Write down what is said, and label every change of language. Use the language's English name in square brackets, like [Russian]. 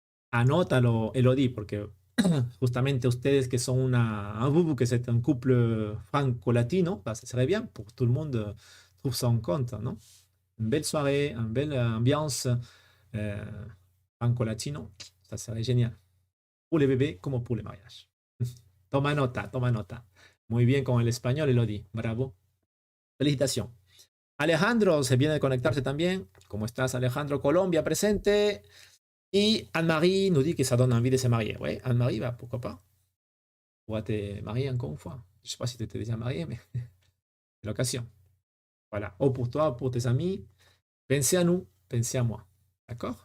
[Spanish] Anótalo, Elodie, porque justamente ustedes que son [French] que c'est un couple franco-latino, bah, ça serait bien pour que tout le monde trouve ça en compte, non? Une belle soirée, une belle ambiance franco-latino, ça serait génial. Pour les bébés comme pour les mariages. [Spanish] Toma nota, toma nota. Muy bien con el español, Elodie. Bravo. Felicitaciones. Alejandro se viene de conectarse también. ¿Cómo estás, Alejandro? Colombia presente. [French] Y Anne-Marie nous dit que ça donne envie de se marier. Ouais, Anne-Marie, bah, pourquoi pas? On va te marier encore une fois. Je ne sais pas si tu étais déjà marié, mais c'est l'occasion. Voilà. Ou pour toi, pour tes amis. Pensez à nous, pensez à moi. D'accord?